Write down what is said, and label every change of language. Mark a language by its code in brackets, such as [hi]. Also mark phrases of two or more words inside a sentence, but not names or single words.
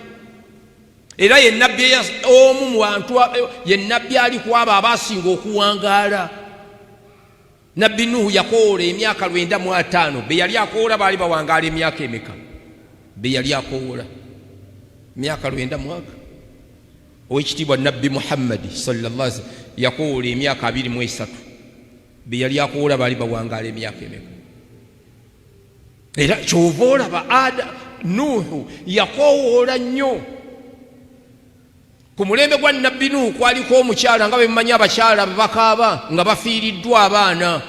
[lg] Era ye nabbi omu mu bantu, ye nabbi ali ku abo abaasinga okuwangaala. Nabbi Nuhu yakoola emyaka 905. Be yali akoola baali bawangaala emyaka emeka? Be yali akoola emyaka 900. Ow'ekitiibwa nabbi Muhammadi [ar] صلى الله عليه وسلم [lg] yakoola emyaka 23. Be yali akoola baali bawangaala emyaka emeka? Era kyova olaba Nuhu yakoowoola nnyo. Ku mulembe gwa nabbi Nuhu kwaliko omukyala nga bwe mumanyi abakyala bakaaba nga bafiiriddwa abaana.